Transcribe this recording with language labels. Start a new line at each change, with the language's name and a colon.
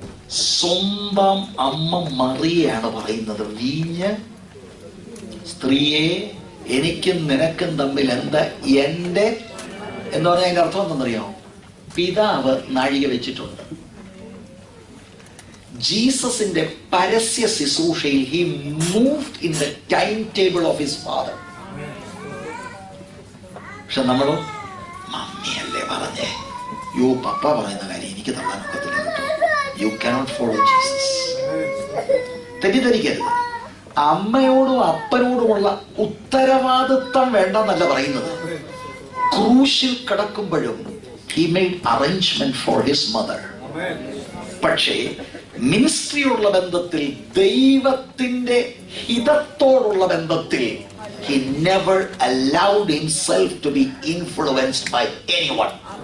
Malayalam: സ്വന്തം അമ്മ മറിയയാണ് പറയുന്നത്, വീഞ്ഞ് സ്ത്രീയെ എനിക്കും നിനക്കും തമ്മിൽ എന്താ എന്റെ എന്ന് പറഞ്ഞാൽ അതിന്റെ അർത്ഥം എന്തെന്നറിയാമോ? പിതാവ് നാഴിക വെച്ചിട്ടുണ്ട്. ജീസസിന്റെ പരസ്യ ശുശ്രൂഷയിൽ
English: he moved in the timetable of his father.
Malayalam: പക്ഷെ നമ്മളോ മമ്മിയല്ലേ പറഞ്ഞേ, യോ പപ്പ പറയുന്ന കാര്യം എനിക്ക് തള്ളാൻ ഒക്കത്തില്ല കേട്ടോ.
English: You cannot follow Jesus.
Malayalam: തെറ്റിദ്ധരിക്കരുത്. അമ്മയോടും അപ്പനോടുമുള്ള ഉത്തരവാദിത്വം വേണ്ടെന്നല്ല പറയുന്നത്. ക്രൂശിൽ കിടക്കുമ്പോഴും
English: he made arrangement for his mother.
Malayalam: പക്ഷേ മിനിസ്ട്രിയുള്ള ബന്ധത്തിൽ, ദൈവത്തിന്റെ ഹിതത്തോടുള്ള ബന്ധത്തിൽ,
English: he never allowed himself to be influenced by anyone.